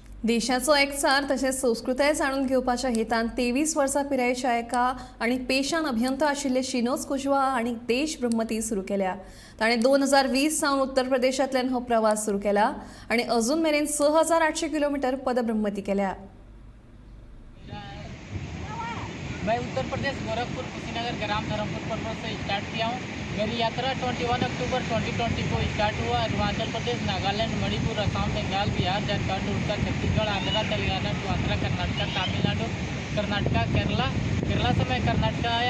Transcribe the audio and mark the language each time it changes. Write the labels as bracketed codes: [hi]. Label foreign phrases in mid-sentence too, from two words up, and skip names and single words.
[kok] देशाचो एकचार तशेंच संस्कृताय जाणून घेवपाच्या हेतान 23 वर्सां पिरायेच्या एका आनी पेशान अभियंता आशिल्ले शिनोज कुशवाहा हांणी देश ब्रह्मती सुरू केल्या. ताणें 2020 सावन उत्तर प्रदेशांतल्यान हो प्रवास सुरू केला आनी अजून मेरेन 6800 किलोमीटर पदब्रह्मती केल्या. [hi] मैं उत्तर प्रदेश गोरखपुर कुशीनगर ग्राम धर्मपुर पर्वत से स्टार्ट किया हूँ। मेरी यात्रा 21 अक्टूबर 2020 को स्टार्ट हुआ। अरुणाचल प्रदेश, नागालैंड, मणिपुर, असम, बंगाल, बिहार, झारखंड, उड़ीसा, छत्तीसगढ़, आंध्र, तेलंगाना, आंध्र, कर्नाटक, तमिलनाडु, कर्नाटका, केरला से मैं कर्नाटका आया।